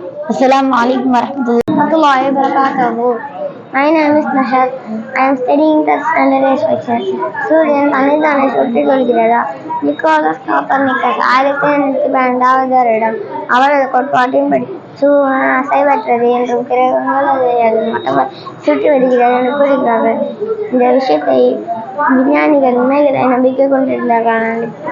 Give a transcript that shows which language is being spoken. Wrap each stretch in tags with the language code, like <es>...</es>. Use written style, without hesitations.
<ar>அஸ்ஸலாமு அலைக்கும் வரஹ்மத்துல்லாஹி வபரகாத்துஹு.</ar> <en>My name is Nashad. I am studying third standard section.</en> <ta>சூரியன் தன்னைத்தானே சுற்றிக் கொள்கிறதா? நிக்கோலஸ் கோப்பர்னிக்கஸ் 1812 வருடம் அவரது கோட்பாட்டின்படி சூரியன் அசைவற்றது என்றும் கிரகங்கள் அது மட்டும் சுற்றி வருகிறது என்று கூறுகிறார்கள். இந்த விஷயத்தை விஞ்ஞானிகள் உண்மைகளை நம்பிக்கை கொண்டிருந்தார்கள்.</ta>